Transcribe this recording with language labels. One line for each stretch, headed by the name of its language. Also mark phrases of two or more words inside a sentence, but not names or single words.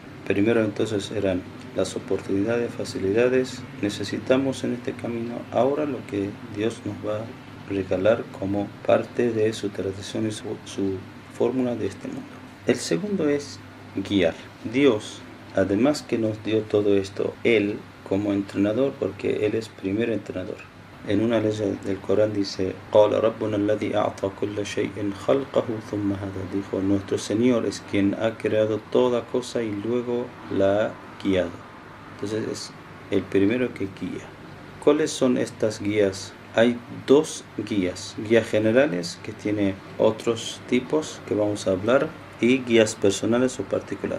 Spanish: Primero entonces eran las oportunidades, facilidades, necesitamos en este camino ahora lo que Dios nos va a regalar como parte de su tradición y su fórmula de este mundo. El segundo es guiar. Dios, además que nos dio todo esto, Él como entrenador, porque Él es primer entrenador. En una ley del Corán dice,
Arabic: قال ربنا الذي أعطى كل شيء خلقه ثم هدى.
Spanish: Dijo, nuestro Señor es quien ha creado toda cosa y luego la ha guiado. Entonces es el primero que guía. ¿Cuáles son estas guías? Hay dos guías generales que tiene otros tipos que vamos a hablar y guías personales o particulares.